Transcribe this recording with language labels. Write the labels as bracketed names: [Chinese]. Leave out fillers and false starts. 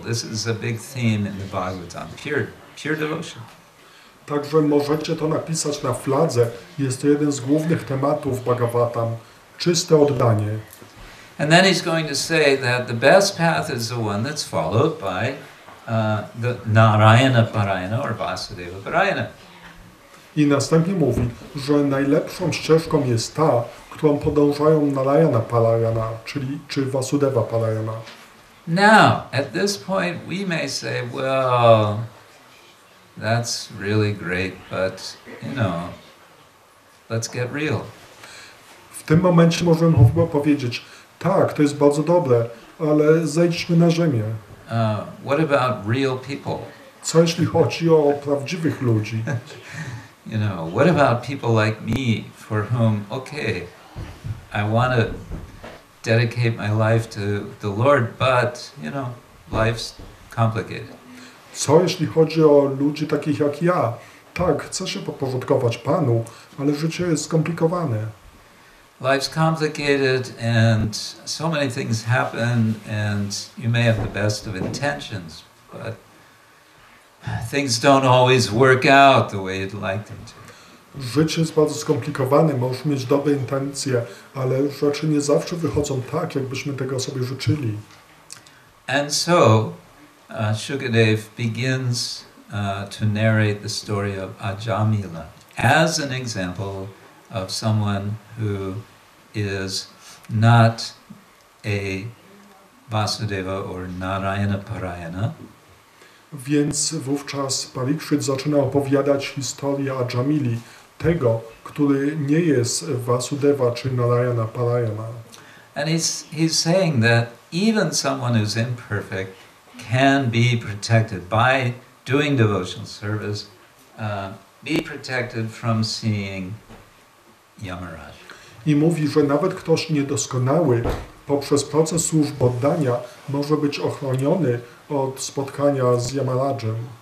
[English] This is a big theme in the Bhagavatam. Pure devotion. [Polish] Także możecie to napisać na fladze. Jest to jeden z głównych tematów Bhagavatam. Czyste oddanie. [English] And then he's going to say that the best path is the one that's followed by the Narayana Parayana or Vasudeva Parayana. [Polish] I następnie mówi, że najlepszą ścieżką jest ta, którą podążają Narayana Parayana, czyli czy Vasudeva Parayana. [English] Now, at this point we may say, well, that's really great, but, let's get real. [Polish] W tym momencie możemy chyba powiedzieć, tak, to jest bardzo dobre, ale zejdźmy na ziemię. [English] What about real people? [Polish] Co jeśli chodzi o prawdziwych ludzi? [English] What about people like me for whom, I want to dedicate my life to the Lord, but, life's complicated. [Polish] Co jeśli chodzi o ludzi takich jak ja? Tak, chcę się podporządkować Panu, ale życie jest skomplikowane. [English] Life's complicated and so many things happen and you may have the best of intentions, but things don't always work out the way you'd like them to. [Polish] Życie jest bardzo skomplikowane, możesz mieć dobre intencje, ale rzeczy nie zawsze wychodzą tak, jakbyśmy tego sobie życzyli. [English] And so, Shukadev begins to narrate the story of Ajamila as an example of someone who is not a Vasudeva or Narayana Parayana. [Polish] Więc wówczas Parikshit zaczyna opowiadać historię Ajamili, tego, który nie jest Vasudeva czy Narayana Parayana. [English] And he's saying that even someone who's imperfect can be protected by doing devotional service, be protected from seeing Yamaraj. [Polish] I mówi, że nawet ktoś niedoskonały poprzez proces służb oddania może być ochroniony od spotkania z Yamarajem.